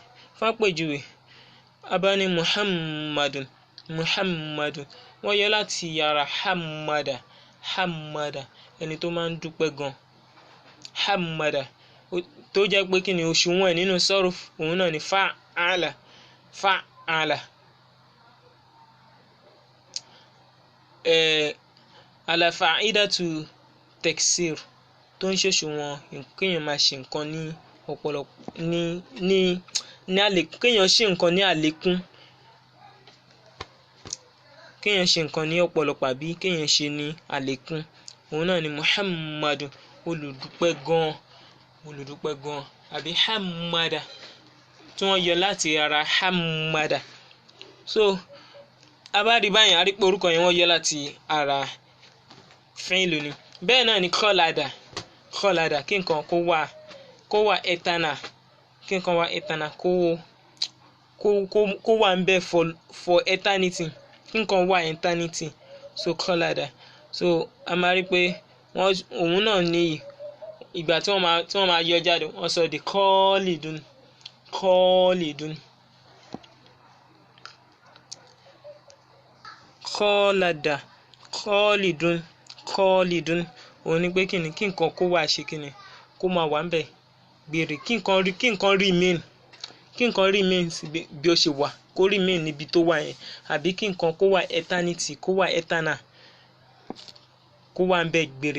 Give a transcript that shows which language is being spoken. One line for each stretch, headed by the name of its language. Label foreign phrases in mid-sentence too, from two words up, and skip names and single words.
Yoruba: Fún àpèjúwe abá ní Muhammadun wọ́n yọ láti yàrá hamada ẹni tó máa ń dúpẹ́ gan, hamada tó jẹ́ pé kí ni òṣùwọ̀n nínú sarf òun náà ni fa'ala.
Arabic: على فائدة تكسير
Yoruba: tó ń ṣòṣùwọ̀n kéèyàn máa ṣe nǹkan ní ọ̀pọ̀lọpọ̀ ní kéèyàn ṣe nǹkan ní àlékún, kéèyàn ṣe nǹkan ní ọ̀pọ̀lọpọ̀ àbí kéèyàn ṣe ní àlékún. Òun náà ni Muhammadun olùdúpẹ́ gan àbí hamada tí wọ́n yọ láti ara hamada. So abárí báyìí a rí pé orúkọ yẹn wọ́n yọ láti ara fi'lu ni. Bẹ́ẹ̀ náà ni khalada kí nǹkan kó wà eternal, kí nǹkan wà eternal kó wà ń bẹ
English: for eternity,
Yoruba: kí nǹkan wà eternity. So khalada, so a máa rí pé òun náà ní ìgbà tí wọ́n máa yọ jáde wọ́n sọ di khalidun. Khalidun òun ni pé kí nǹkan kó wà ṣe kí ni kó máa wà ń bẹ gbére, kí nǹkan remain bí ó ṣe wà, kó remain níbi tó wà yẹn, àbí kí nǹkan kó wà eternity, kó wà eternal, kó wà ń bẹ gbére.